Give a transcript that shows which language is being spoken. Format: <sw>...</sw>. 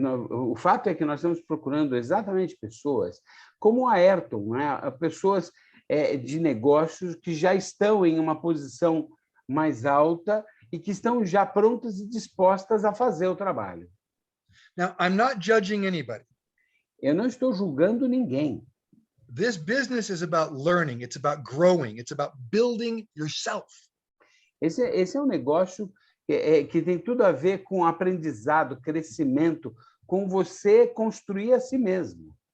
<pt>O fato é que nós estamos procurando exatamente pessoas como a Ayrton, né? Pessoas de negócios que já estão em uma posição mais alta e que estão já prontas e dispostas a fazer o trabalho.</pt> <en>Now, I'm not judging anybody.</en> <pt>Eu não estou julgando ninguém.</pt> <en>This business is about learning. It's about growing. It's about building yourself.</en> <pt>Esse é um negócio que tem tudo a ver com aprendizado, crescimento, com você construir a si mesmo.</pt>